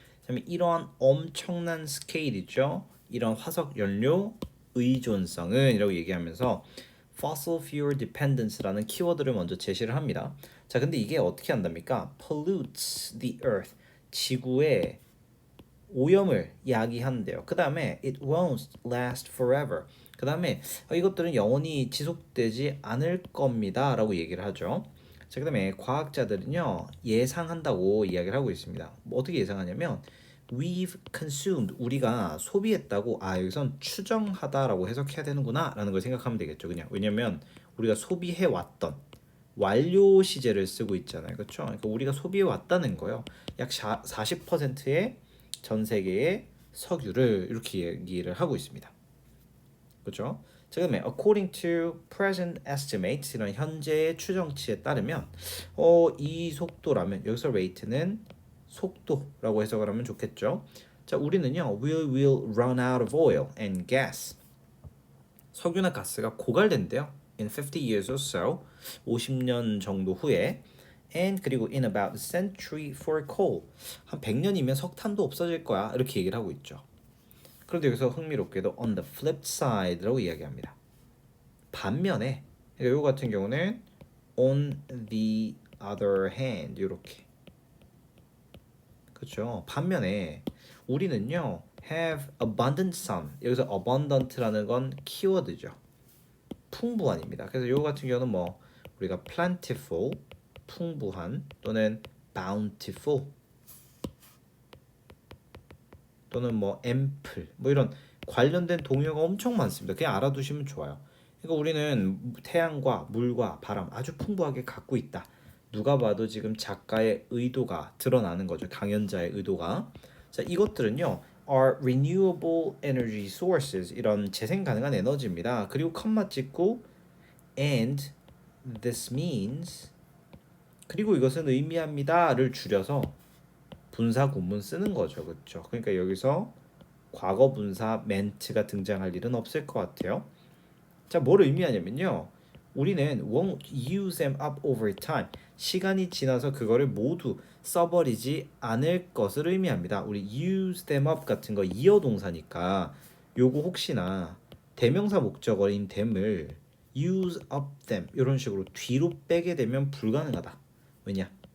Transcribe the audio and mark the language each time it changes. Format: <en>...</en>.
<ko>그다음에 이러한 엄청난 스케일이죠. 이런 화석 연료 의존성은 이라고 얘기하면서</ko> <en>fossil fuel dependence</en> <ko>라는 키워드를 먼저 제시를 합니다. 자, 근데 이게 어떻게 한답니까?</ko> <en>pollutes the earth.</en> <ko>지구의 오염을 야기한대요. 그 다음에</ko> <en>it won't last forever.</en> <ko>그 다음에 이것들은 영원히 지속되지 않을 겁니다 라고 얘기를 하죠. 자, 그 다음에 과학자들은요 예상한다고 이야기를 하고 있습니다. 뭐 어떻게 예상하냐면</ko> <en>we've consumed,</en> <ko>우리가 소비했다고, 여기선 추정하다라고 해석해야 되는구나 라는 걸 생각하면 되겠죠. 그냥 왜냐면 우리가 소비해 왔던 완료 시제를 쓰고 있잖아요. 그렇죠? 그러니까 우리가 소비해 왔다는 거예요. 약 40%의 전 세계의 석유를 이렇게 얘기를 하고 있습니다. 그렇죠? 자, 그다음에</ko> <en>according to present estimates,</en> <ko>이런 현재의 추정치에 따르면 이 속도라면, 여기서 rate는 속도라고 해석을 하면 좋겠죠. 자, 우리는요</ko> <en>we will run out of oil and gas.</en> <ko>석유나 가스가 고갈된대요.</ko> <en>In 50 years or so,</en> <ko>50년 정도 후에.</ko> <en>And</en> <ko>그리고</ko> <en>in about a century for coal.</en> <ko>한 100년이면 석탄도 없어질 거야. 이렇게 얘기를 하고 있죠. 그런데 여기서 흥미롭게도</ko> <en>on the flip side</en> <ko>라고 이야기합니다. 반면에, 그러니까 이거 같은 경우는</ko> <en>on the other hand</en> <ko>이렇게. 그렇죠. 반면에 우리는요</ko> <en>have abundant sun.</en> <ko>여기서 abundant라는 건 키워드죠. 풍부한입니다. 그래서 이거 같은 경우는 뭐 우리가 plentiful, 풍부한, 또는 bountiful, 또는 뭐 ample, 뭐 이런 관련된 동요가 엄청 많습니다. 그냥 알아두시면 좋아요. 그러니까 우리는 태양과 물과 바람 아주 풍부하게 갖고 있다. 누가 봐도 지금 작가의 의도가 드러나는 거죠. 강연자의 의도가. 자, 이것들은요</ko> <en>are renewable energy sources,</en> <ko>이런 재생 가능한 에너지입니다. 그리고 컴마 찍고</ko> <en>and this means,</en> <ko>그리고 이것은 의미합니다를 줄여서 분사 구문 쓰는 거죠. 그렇죠? 그러니까 여기서 과거 분사 멘트가 등장할 일은 없을 것 같아요. 자, 뭘 의미하냐면요, 우리는</ko> <en>won't use them up over time.</en> <ko>시간이 지나서 그거를 모두 써버리지 않을 것을 의미합니다. 우리</ko> <en>use them up</en> <ko>같은 거 이어 동사니까 요거 혹시나 대명사 목적어인 them을</ko> <en>use up them</en> <ko>이런 식으로 뒤로 빼게 되면 불가능하다. 왜냐?</ko>